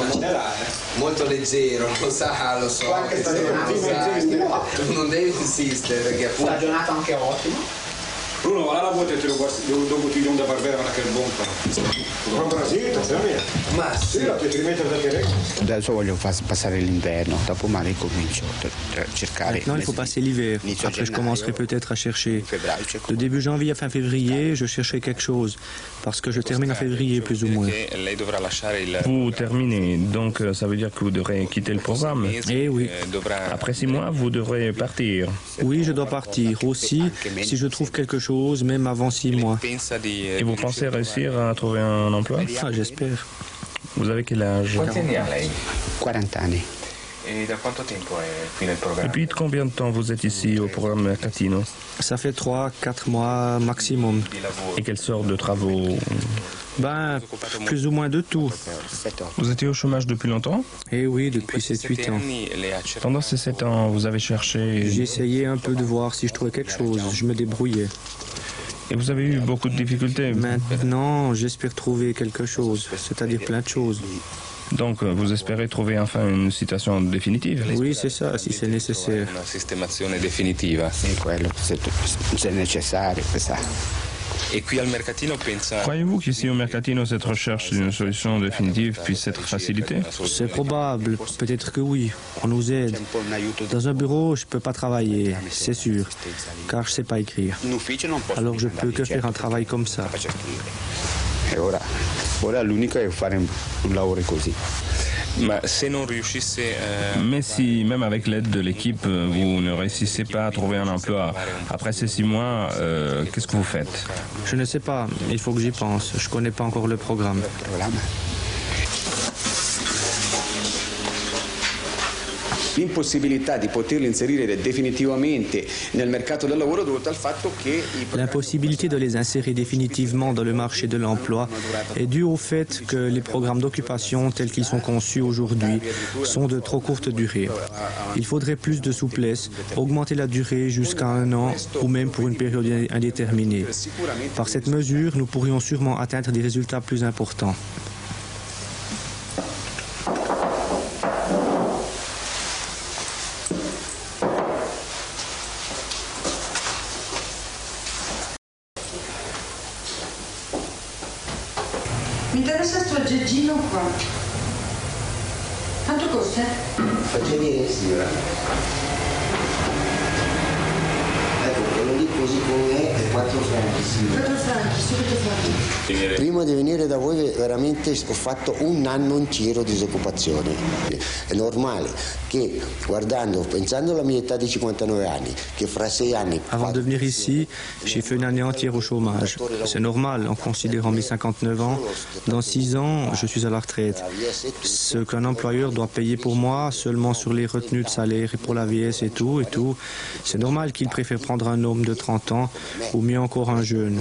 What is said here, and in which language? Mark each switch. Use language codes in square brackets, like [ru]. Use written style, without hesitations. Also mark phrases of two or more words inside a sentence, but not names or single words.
[it] Molto leggero, lo sa, lo so. Tu non devi insistere perché appunto. La giornata anche ottima. Bruno, va là la vuota e te lo guardi, dopo ti do da barbera, ma che è bomba. Ma Brasile, ma sì, ti rimettere da te. Adesso voglio passare l'inverno, dopo magari comincio a cercare. [fr] Maintenant, il faut passer l'hiver. Après, je commencerai peut-être à chercher. De début janvier à fin février, je chercherai quelque chose. Parce que je termine en février, plus ou moins. Vous terminez, donc ça veut dire que vous devrez quitter le programme. Eh oui. Après 6 mois, vous devrez partir. Oui, je dois partir. Aussi, si je trouve quelque chose, même avant 6 mois. Et vous pensez réussir à trouver un emploi? Ah, j'espère. Vous avez quel âge? [it] Quanti anni ha lei? 40 anni. E da quanto tempo è qui nel programma? [fr] Depuis combien de temps vous êtes ici au programme Mercatino? Ça fait 3-4 mois maximum. Et quelle sorte de travaux? Ben, plus ou moins de tout. Vous étiez au chômage depuis longtemps? Eh oui, depuis 7-8 ans. Pendant ces 7 ans, vous avez cherché... J'ai essayé un peu de voir si je trouvais quelque chose. Je me débrouillais. Et vous avez eu beaucoup de difficultés? Maintenant, j'espère trouver quelque chose, c'est-à-dire plein de choses. Donc vous espérez trouver enfin une situation définitive? Oui, c'est ça, si c'est nécessaire. [it] Una sistemazione definitiva. Sì, quello, se è necessario, [fr] ça. [it] Et qui al mercatino pensa... [fr] Croyez-vous qu'ici au Mercatino, cette recherche d'une solution définitive puisse être facilitée? C'est probable, peut-être que oui, on nous aide. Dans un bureau, je ne peux pas travailler, c'est sûr, car je ne sais pas écrire. Alors je ne peux que faire un travail comme ça. [it] E ora l'unico è fare un lavoro così. Ma se non riuscisse... [fr] Mais si, même avec l'aide de l'équipe, vous ne réussissez pas à trouver un emploi, après ces 6 mois, qu'est-ce que vous faites? Je ne sais pas, il faut que j'y pense. Je ne connais pas encore le programme. [it] L'impossibilità di poterli inserire definitivamente nel mercato del lavoro dovuta al fatto che... [fr] L'impossibilité de les insérer définitivement dans le marché de l'emploi est due au fait que les programmes d'occupation tels qu'ils sont conçus aujourd'hui sont de trop courte durée. Il faudrait plus de souplesse, augmenter la durée jusqu'à 1 an ou même pour une période indéterminée. Par cette mesure, nous pourrions sûrement atteindre des résultats plus importants. [it] Mi interessa sto aggeggino qua. Quanto costa? Faccia vedere, signora. Ecco, quello lì così com'è è 4 franchi, signora. 4 franchi, subito franchi. Prima di venire da voi veramente ho fatto 1 anno intero di disoccupazione. È normale che guardando, pensando alla mia età di 59 anni, che fra 6 anni... [fr] Avant de venir ici, j'ai fait une année entière au chômage. C'est normal en considérant mes 59 ans. Dans 6 ans, je suis à la retraite. Ce qu'un employeur doit payer pour moi seulement sur les retenues de salaire et pour la vieillesse et tout, c'est normal qu'il préfère prendre un homme de 30 ans ou mieux encore un jeune.